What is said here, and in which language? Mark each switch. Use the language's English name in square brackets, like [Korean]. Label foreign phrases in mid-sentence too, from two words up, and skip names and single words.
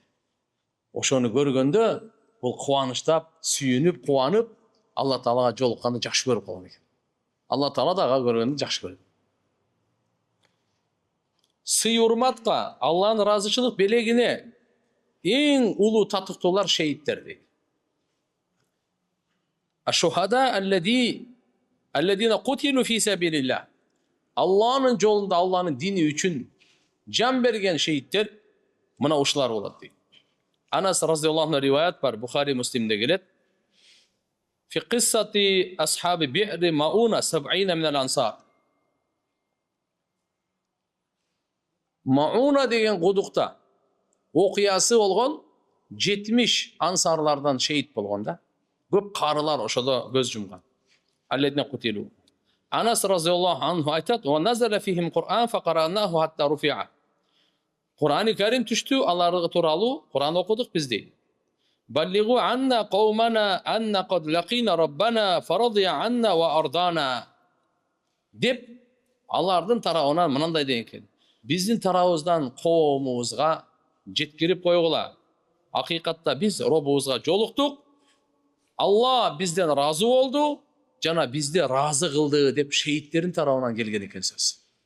[Kyrgyz] Ошону көргөндө бул кубанычтап, сүйүнүп, кубанып, Алла Таалага жолукканды жакшы көрүп калган экен. Алла Таала дагы көргөндү жакшы көрөт. Сый урматка, Алланын ыраазычылык белегине эң улуу татыктуулар шейиттер дейт. [Arabic] الشهداء الذين قتلوا في سبيل الله. [Kyrgyz] Алланын жолунда, Алланын дини үчүн жан берген шейиттер мына ушулар болот дейт. Анас [Arabic] رضي الله عنه [Kyrgyz] риваят бар, Бухари, Муслимде келет. [Arabic] في قصة أصحاب بئر معونة 70 من الأنصار. [Kyrgyz] Мауна деген кудукта окуясы болгон 70 ансарлардан шейит болгонда. Көп карылар ошодо көз жумган. [Arabic] الذين قتلوا. Анас رضي الله عنه айтат: "ونزل فيهم قرآن فقرأناه حتى رفع." [Kyrgyz] Кур'ани Карим түштү, аларга тууралуу Кур'ан окудук биз дейт. [Arabic] بلغوا عنا قومنا أنا قد لقينا ربنا فرضي عنا وأرضانا. [Kyrgyz] Деп алардын тарабынан мынандай деген экен. Биздин тарабыбыздан коомубузга жеткирип койгула. Акыйкатта биз робубузга жолуктук. Алла бизден разы болду, жана бизди разы кылды деп шейиттердин тарабынан келген экен сөз.